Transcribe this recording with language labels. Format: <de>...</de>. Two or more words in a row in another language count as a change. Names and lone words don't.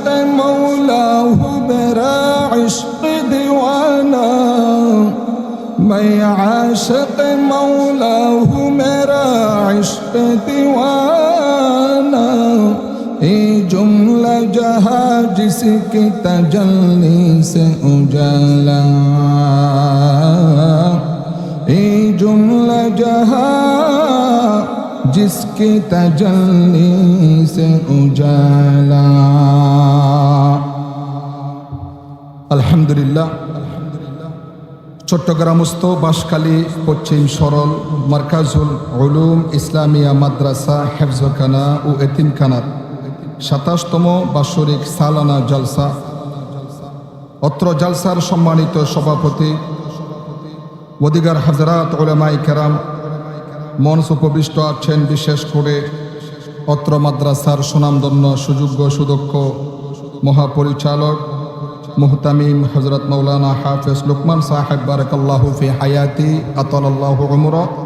<ur>مولا ہوں میرا عشق دیوانہ، میں عاشق مولا ہوں میرا عشق دیوانہ، یہ جملہ جہاں جس کی تجلی سے اجالا، یہ جملہ جہاں جس کی تجلی سے اجالا۔</ur> <bn>আলহামদুলিল্লাহ। চট্টগ্রামস্থ বাঁশখালী পশ্চিম সরল মার্কাজুল উলুম ইসলামিয়া মাদ্রাসা হেফজখানা ও এতিমখানার ২৭তম বাৎসরিক সালানা জালসা, অত্র জালসার সম্মানিত সভাপতি ওদিগার হাজরাত উলামাই কেরাম, মঞ্চ উপবিষ্ট আছেন বিশেষ করে অত্র মাদ্রাসার সুনামধন্য সুযোগ্য সুদক্ষ মহাপরিচালক মুহতামিম হজরত মৌলানা হাফেজ লুকমান সাহেব</bn> <ar>بارك الله في حياته أطال الله عمره,</ar>